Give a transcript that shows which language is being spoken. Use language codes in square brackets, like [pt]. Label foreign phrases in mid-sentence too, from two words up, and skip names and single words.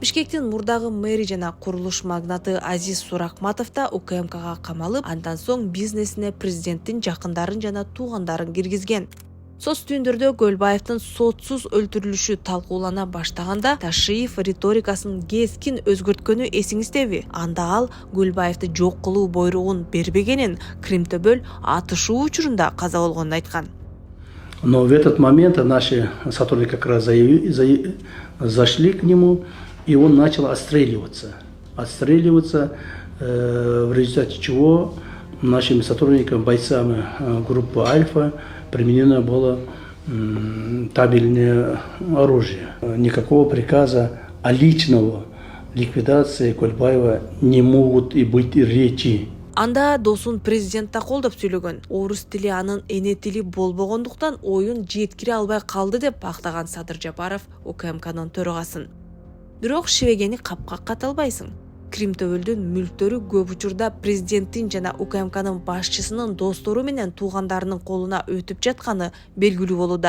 [ky] Бишкектин мурдагы мэри жана курулуш магнаты Азиз Суракматов да УКМКга камалып, андан соң бизнесине президенттин жакындарын жана туугандарын киргизген. Соц түйүндөрдө Көлбаевдин сотсуз өлтүрүлүшү талкуулана баштаганда Ташиев риторикасын кескин өзгөрткөнү эсиңиздеби? Анда ал Көлбаевди жок кылуу бойругун бербегенин, Кримтөбөл атышуу учурунда каза болгонун айткан. [ru] Но в этот момент наши сотрудники как раз зашли к нему, и он начал отстреливаться. В результате чего нашими сотрудниками, бойцами группы «Альфа» применено было табельное оружие. Никакого приказа о личного ликвидации Көлбаева не могут и быть речи. [ky] Анда досун президент да колдоп сүйлөгөн. Орус тили анын эне тили болбогондуктан оюн жеткире албай калды деп актаган Садыр Жапаров УКМКнын төрөгасын. Бирок шибегени капка каталбайсың. Кримтөбөлдүн мүлктөрү көп учурда президенттин жана УКМКнын башчысынын достору менен туугандарынын колуна өтүп жатканы белгилүү болууда.